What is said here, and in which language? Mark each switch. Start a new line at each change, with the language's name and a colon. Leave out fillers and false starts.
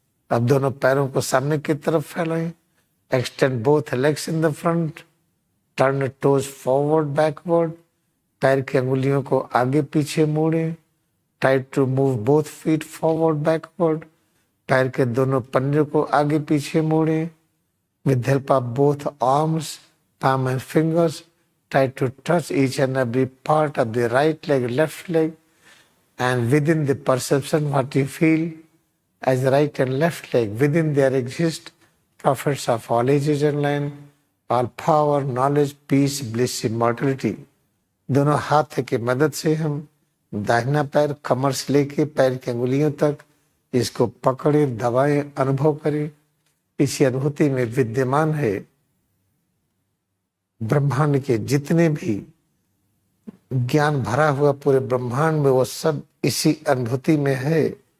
Hindi: अब दोनों पैरों को सामने की तरफ फैलाएं।
English: Extend both legs in the front. Turn toes forward backward.
Hindi: पैर की अंगुलियों को आगे पीछे मोड़ें।
English: Try to move both feet forward backward.
Hindi: पैर के दोनों पंजे को आगे पीछे मोड़ें।
English: With help of both arms, palm and fingers, try to touch each and every part of the right leg, left leg, and within the perception what you feel as right and left leg, within there exist prophets of all ages and land, all power, knowledge, peace, bliss, immortality.
Hindi: दोनों हाथ की मदद से हम दाहिना पैर कमर से लेके पैर की अंगुलियों तक इसको पकड़े, दबाएं, अनुभव करें। इसी अनुभूति में विद्यमान है ब्रह्मांड के जितने भी ज्ञान भरा हुआ पूरे ब्रह्मांड में, वो सब इसी अनुभूति में है।